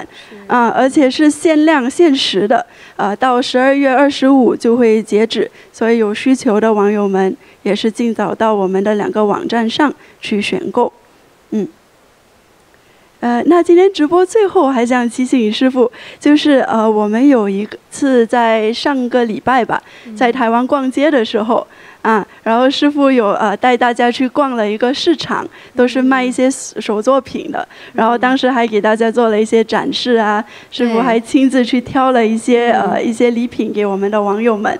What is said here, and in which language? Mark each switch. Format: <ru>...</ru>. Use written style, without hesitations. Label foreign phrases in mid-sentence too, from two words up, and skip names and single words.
<zh>而且是限量限時的，到12月25就會截止，所以有需求的網友們也是盡早到我們的2 個網站上去選購。那今天直播最後還想提醒師父，就是我們有一次在上個禮拜吧，在台灣逛街的時候然後師父有帶大家去逛了一個市場，都是賣一些手作品的，然後當時還給大家做了一些展示師父還親自去挑了一些禮品給我們的網友們。</zh>